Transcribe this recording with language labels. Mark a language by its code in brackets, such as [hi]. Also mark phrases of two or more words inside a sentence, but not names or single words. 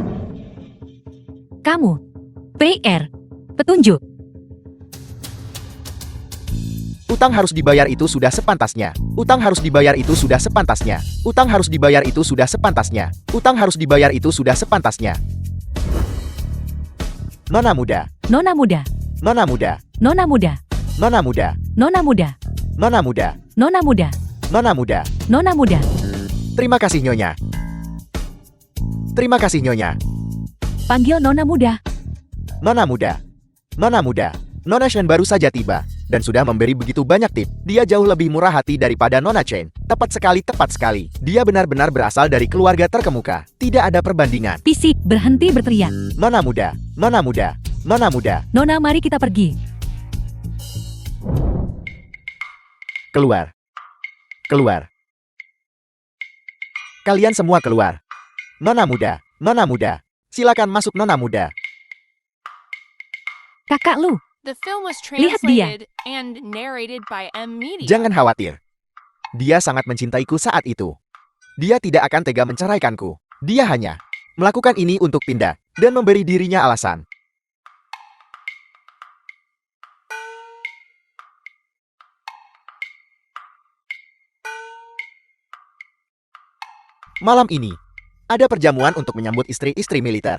[id] Kamu, PR, petunjuk. Utang harus dibayar itu sudah sepantasnya. Utang harus dibayar itu sudah sepantasnya. Utang harus dibayar itu sudah sepantasnya. Utang harus dibayar itu sudah sepantasnya. Nona muda. Nona muda, Nona muda. nona muda, Nona muda. nona muda, Nona muda. nona muda, Nona muda. nona muda. Terima kasih Nyonya. Terima kasih Nyonya. Panggil nona muda. Nona muda. Nona muda. Nona Shen baru saja tiba dan sudah memberi begitu banyak tip. Dia jauh lebih murah hati daripada Nona Chen. Tepat sekali, tepat sekali. Dia benar-benar berasal dari keluarga terkemuka. Tidak ada perbandingan. Fisik, berhenti berteriak. Nona muda. Nona muda. Nona muda. Nona, mari kita pergi. Keluar. Keluar. Kalian semua keluar. Nona muda. Nona muda. Silakan masuk Nona muda. Kakak lu, [en] The film was [id] Lihat dia. [en] translated and narrated by M Media. [id] Jangan khawatir. Dia sangat mencintaiku saat itu. Dia tidak akan tega menceraikanku. Dia hanya melakukan ini untuk pindah dan memberi dirinya alasan. Malam ini, ada perjamuan untuk menyambut istri-istri militer.